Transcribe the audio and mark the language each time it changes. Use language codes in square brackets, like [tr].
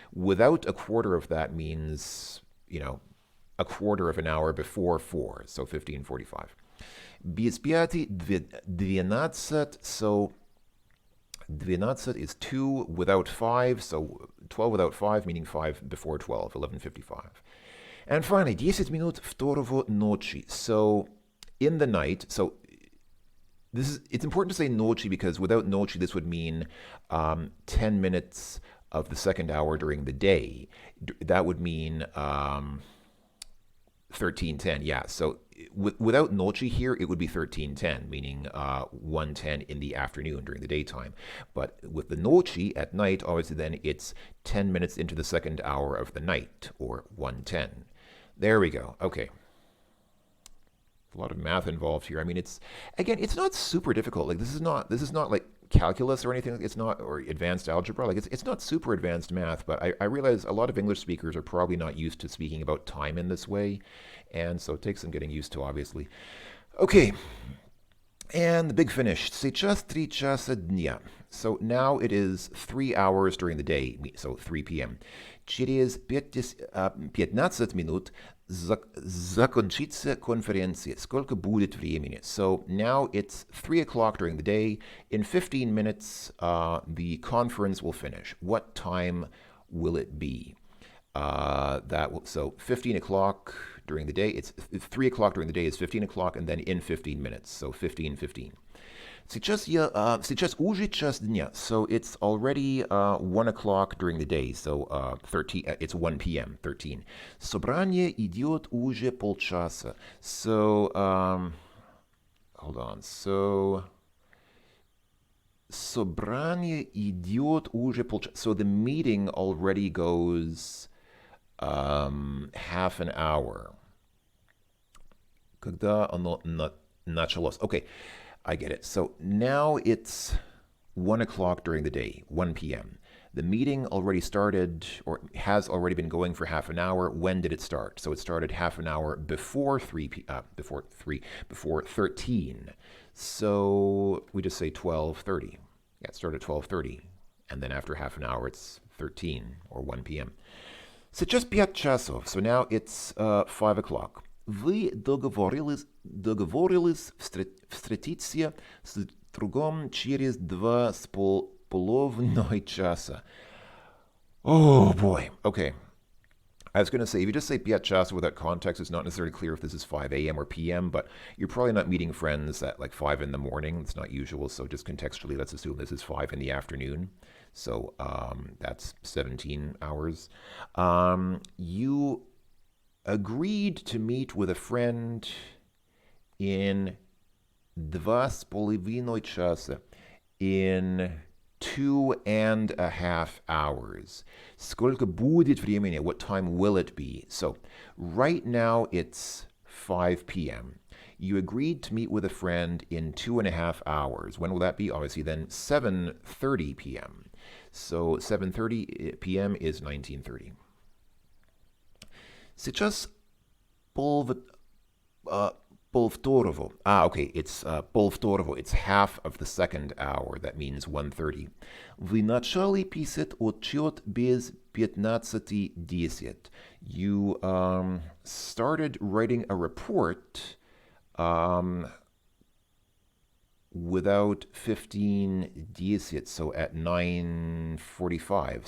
[en] Without a quarter of that means, a quarter of an hour before 4, so 15:45. [ru] Без пяти 12, [en] so 12 is 2 without 5, so 12 without 5, meaning 5 before 12, 11:55. And finally, [ru] 10 минут второго ночи. [en] So in the night, so it's important to say ночи because without ночи this would mean 10 minutes of the second hour during the day. That would mean 13:10, yeah. So without ночи here, it would be 13:10, meaning 1:10 in the afternoon during the daytime. But with the ночи at night, obviously then it's 10 minutes into the second hour of the night, or 1:10. There we go. Okay. A lot of math involved here. I mean, it's not super difficult. Like this is not like calculus or anything. It's not, or advanced algebra. Like it's not super advanced math. But I realize a lot of English speakers are probably not used to speaking about time in this way, And so it takes some getting used to, obviously. Okay, and the big finish. [ru] Сейчас 3 часа дня. [en] So now it is 3 hours during the day, so 3 p.m. [ru] Через 15 минут закончится конференция. Сколько будет времени? [en] So now it's 3 o'clock during the day. In 15 minutes, the conference will finish. What time will it be? So 15 o'clock during the day, it's 3 o'clock during the day is 15 o'clock, and then in 15 minutes, so 15:15. [ru] Сейчас уже час дня, [en] so it's already 1 o'clock during the day, so 13, it's 1 p.m., 13. [ru] Собрание идет уже полчаса. [en] So, hold on, so... [ru] Собрание идет уже полчаса. [en] So the meeting already goes half an hour. [ru] Когда оно началось? [en] Okay, I get it. So now it's 1 o'clock during the day, 1 p.m. The meeting already started, or has already been going for half an hour. When did it start? So it started half an hour before 13. So we just say 12:30. Yeah, it started at 12:30. And then after half an hour, it's 13 or 1 p.m. [ru] Сейчас 5 часов. [en] So now it's 5 o'clock. [ru] Вы договорились встретиться с другом через 2,5 часа. [en] Oh boy. Okay. I was going to say, if you just say 5 часов without context, it's not necessarily clear if this is 5 a.m. or p.m., but you're probably not meeting friends at like 5 in the morning. It's not usual, so just contextually, let's assume this is 5 in the afternoon. So that's 17 hours. You agreed to meet with a friend in 2,5 часа, in 2.5 hours. [ru] Сколько будет времени? [en] What time will it be? So right now it's 5 p.m. You agreed to meet with a friend in 2.5 hours. When will that be? Obviously then 7:30 p.m. So 7:30 p.m. is 19:30. [ru] Сейчас полвторого. [en] Okay, it's полвторого. It's half of the second hour. That means 1:30. [ru] Вы начали писать отчет без 15:10. [en] You started writing a report without 15:10, so at 9:45.